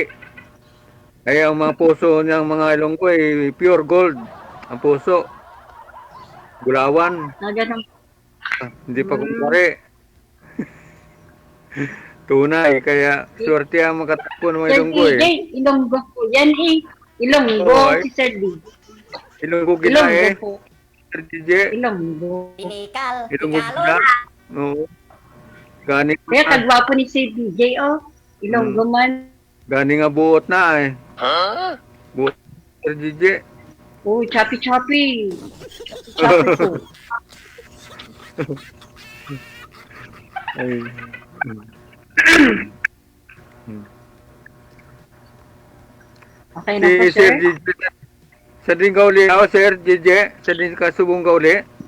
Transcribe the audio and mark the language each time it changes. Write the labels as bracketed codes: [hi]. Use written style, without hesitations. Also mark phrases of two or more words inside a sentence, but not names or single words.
[tl] Kaya ang mga puso ng mga Ilonggo ay [en] pure gold. [hil] Ang puso. Gulawan. [tl] Ganun. Hindi pa kumpare. Tunay. Kaya swerte ang makatagpo ng mga Sir Ilonggo DJ, Ilonggo po yan eh. Ilonggo, Oo, eh. si Sir DJ. [hil] Ilonggo gina eh. [tl] Ilonggo po. Sir DJ. Ilonggo. [hil] Ilonggo gina. Oo. Gani [tl] Kaya kagwapo ni Sir DJ, oh. [hil] Ilonggo man. Gani nga buot na eh. Buot Sir DJ. [en] Oh, choppy-choppy. Choppy po. [tl] Ay. Okay na po, Si sir? [hil] Sir DJ. Sa din ka uli ako, Sir DJ. Sa din ka subong ka uli.